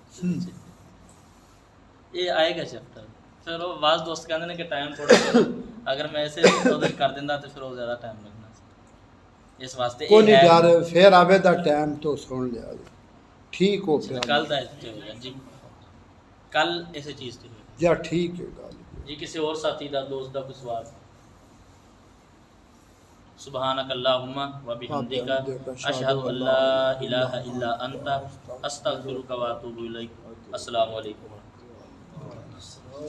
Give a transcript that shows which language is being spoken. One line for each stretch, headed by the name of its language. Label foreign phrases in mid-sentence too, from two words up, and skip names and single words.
Punjabi: ਇਹ ਆਏਗਾ ਚੈਪਟਰ, ਫਿਰ ਉਹ ਬਾਜ਼ ਦੋਸਤ ਕਹਿੰਦੇ ਨੇ ਕਿ ਟਾਈਮ ਥੋੜਾ, ਅਗਰ ਮੈਂ ਇਸੇ ਉਹਦੇ ਕਰ ਦਿੰਦਾ ਤੇ ਫਿਰ ਉਹ ਜ਼ਿਆਦਾ ਟਾਈਮ ਲੱਗਣਾ ਸੀ। ਇਸ ਵਾਸਤੇ ਕੋਈ ਨਹੀਂ ਯਾਰ, ਫਿਰ ਆਵੇ ਦਾ ਟਾਈਮ ਤੋਂ ਸੁਣ ਲਿਆ। ਠੀਕ ਹੋ ਗਿਆ ਕੱਲ ਦਾ ਹੋਏਗਾ ਜੀ, ਕੱਲ ਇਸੇ ਚੀਜ਼ ਤੇ ਹੋਏਗਾ ਜਾਂ ਠੀਕ ਹੈ ਗੱਲ ਜੀ। ਕਿਸੇ ਹੋਰ ਸਾਥੀ ਦਾ, ਦੋਸਤ ਦਾ ਕੋਈ ਸਵਾਲ?
Arabic: سبحانك اللهم وبحمدك أشهد أن لا إله إلا أنت أستغفرك وأتوب إليك. السلام عليكم.